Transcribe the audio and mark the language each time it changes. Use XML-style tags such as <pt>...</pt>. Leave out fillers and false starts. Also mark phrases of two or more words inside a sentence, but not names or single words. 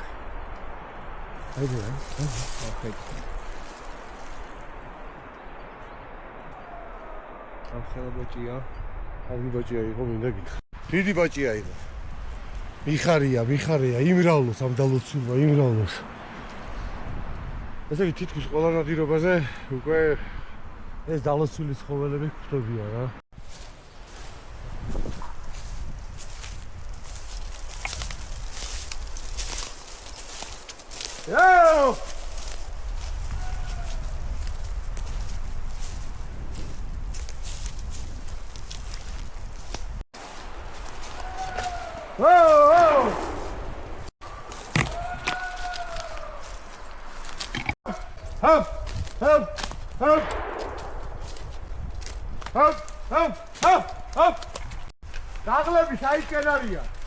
<ka>Haydi. Okay. ახლა ბოჭია. ავი ბოჭია იყო მინდა გითხრა. დიდი ბოჭია იყო. მიხარია, იმრავლოს ამ დალოცულმა, იმრავლოს. ესე იგი თითქმის ყველა ნადირობაზე უკვე ეს დალოცვილი ცხოველები გვხვდებიან რა. Yo! Whoa! Hop! Hop! Hop! Hop! Hop! Hop! Hop! დაღლები საითკენ არიან?</ka>